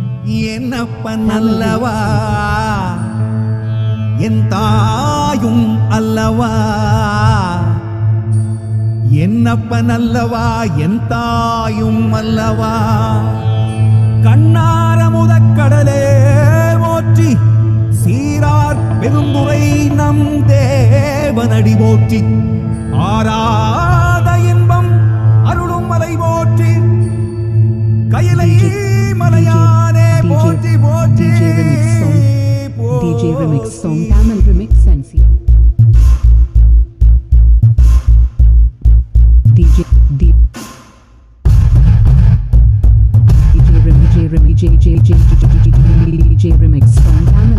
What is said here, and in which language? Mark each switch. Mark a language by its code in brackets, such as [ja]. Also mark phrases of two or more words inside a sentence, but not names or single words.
[ta] என்னப்பன் அல்லவா என் தாயும் அல்லவா என்னப்பன் அல்லவா என் தாயும் அல்லவா கண்ணார முதக்கடலே போற்றி சீரார் பெருந்துரை நம் தேவனடி போற்றி ஆராத இன்பம் அருளும் மலை போற்றி கையிலை மலையானே போற்றி போற்றி [en] DJ Remix song Tamil Remix Sensia DJ Remix song